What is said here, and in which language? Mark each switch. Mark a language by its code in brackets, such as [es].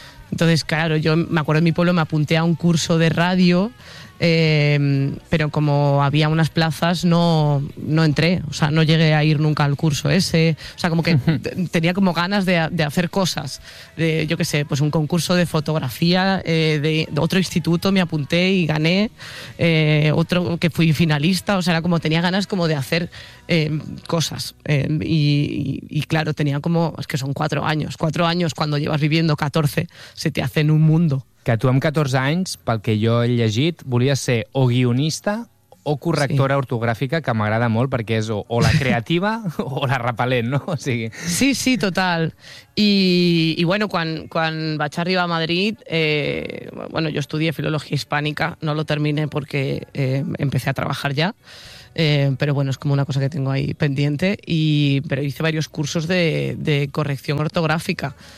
[es] Entonces, claro, yo me acuerdo en mi pueblo, me apunté a un curso de radio, pero como había unas plazas, no entré, o sea, no llegué a ir nunca al curso ese, o sea, como que tenía como ganas de hacer cosas, de, yo qué sé, pues un concurso de fotografía, de otro instituto me apunté y gané, otro que fui finalista, o sea, era como tenía ganas como de hacer cosas, y claro, tenía como, es que son 4 años cuando llevas viviendo 14, se te hace en un mundo. [ca] Que tu amb 14 anys, pel que jo he llegit, volies ser o guionista o correctora ortogràfica, que m'agrada molt perquè és o la creativa o la repel·lent, no? O sigui... Sí, sí, total. I bueno, quan vaig arribar a Madrid, bueno, jo [es] estudié filologia hispànica, no lo terminé porque empecé a trabajar ya, pero bueno, es como una cosa que tengo ahí pendiente, pero hice varios cursos de corrección ortogràfica.